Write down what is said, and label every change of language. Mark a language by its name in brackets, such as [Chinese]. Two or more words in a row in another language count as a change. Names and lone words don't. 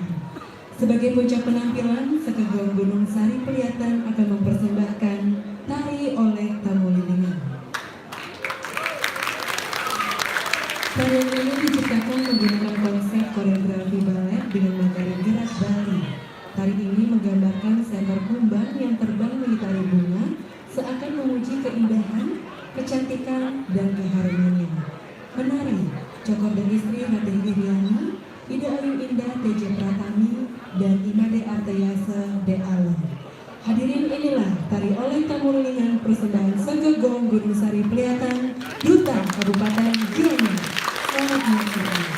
[Indonesian] Sebagai puncak penampilan, Sekegong Gunung Sari Priatan akan mempersembahkan Tari Oleh Tamu Lilingan. Tarian ini diciptakan menggunakan konsep koreografi balet dengan materi gerak Bali. Tari ini menggambarkan seekor kumbang yang terbang mengitari bunga, seakan memuji keindahan, kecantikan, dan keharmonian. Menari, Cokor dan istri Ratih Iriani, Ida Ayu Indah TJ Pratami, dan Imade Artayasa De Alam. Hadirin, inilah Tari Oleh Tamu Lilingan persembahan Sekegong Gunung Sari Priatan, Duta Kabupaten Gianyar. Selamat menyaksikan.